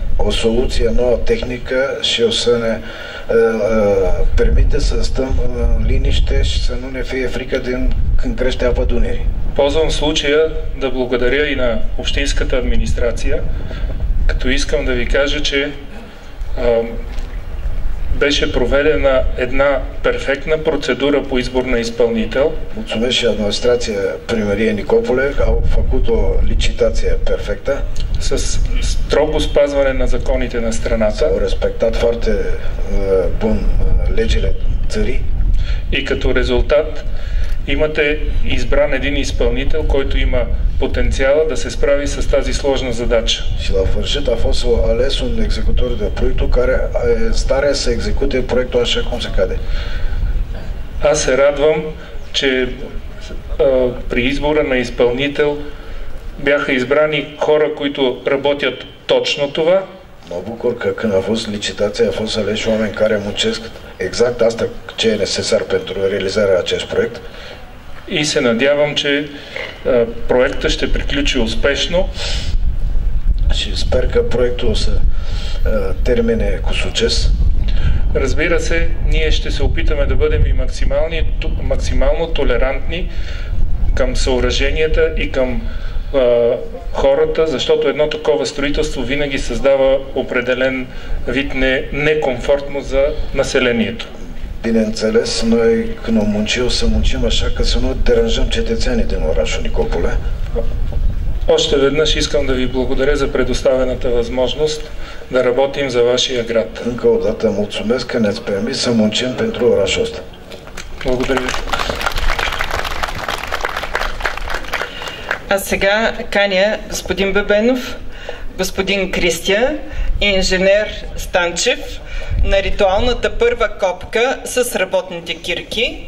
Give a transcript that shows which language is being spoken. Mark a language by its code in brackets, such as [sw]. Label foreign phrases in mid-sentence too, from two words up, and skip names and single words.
[ro] O soluție nouă tehnică și o să ne permite să stăm în liniște și să nu ne fie frică când crește apa Dunării. [bg] Ползвам случая да благодаря и на общинската администрация, като искам да ви кажа, че беше проведена една перфектна процедурă по избор на изпълнител. [ro] Mulțumesc și administrația primăriei Nicopole, au făcut o licitație perfectă. [bg] С строго спазване на законите на страната. [ro] Au respectat foarte bun legile цари. [bg] И като резултат имате избран един изпълнител, който има потенциала да се справи с тази сложна задача. [ro] Și la sfârșit a fost ales un executor de proiectul care e stare să execute proiectul așa cum se cade. [bg] Аз се радвам, че при избора на изпълнител бяха избрани хора, които работят точно това. [ro] Mă bucur că când a fost licitația a fost aleși oameni care muncesc exact asta ce e necesar pentru realizarea acestui proiect. [bg] И се надявам, че проектът ще приключи успешно. [ro] Și sper că proiectul o să termine cu succes. [bg] Разбира се, ние ще се опитаме да бъдем и максимално толерантни към съоръженията и към хората, защото едно такова строителство винаги създава определен вид некомфортност за населението. [ro] Bineînțeles, noi când o muncim, o să muncim așa că să nu deranjăm cetățenii din orașul Nicopole. [bg] Още веднъж искам да ви благодаря за предоставената възможност да работим за вашия град. [ro] Încă o dată mulțumesc că ne-ați permis să muncim pentru orașul ăsta. [bg] Благодаря ви. А сега каня господин Бебенов, господин Кристия и инженер Станчев на ритуалната първа копка с работните кирки.